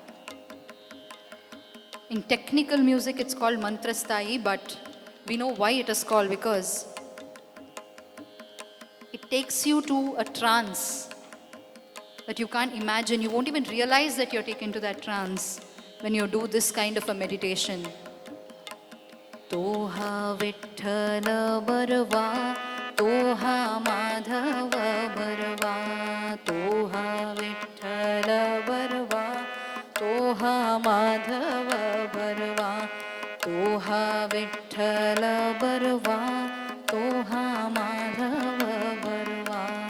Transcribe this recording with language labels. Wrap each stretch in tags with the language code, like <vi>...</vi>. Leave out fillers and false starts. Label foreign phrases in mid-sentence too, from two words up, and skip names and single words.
<en>In technical music, it's called</en> <hi>मंत्र स्थाई,</hi> <en>but we know why it is called, because it takes you to a trance that you can't imagine. You won't even realize that you're taken to that trance when you do this kind of a meditation.</en> <mr>तोहा विठ्ठल बरवा तोहा माधव बरवा तोहा विठ्ठल बरवा तोहा माधव बरवा तोहा विठ्ठल बरवा तोहा माधव बरवा</mr>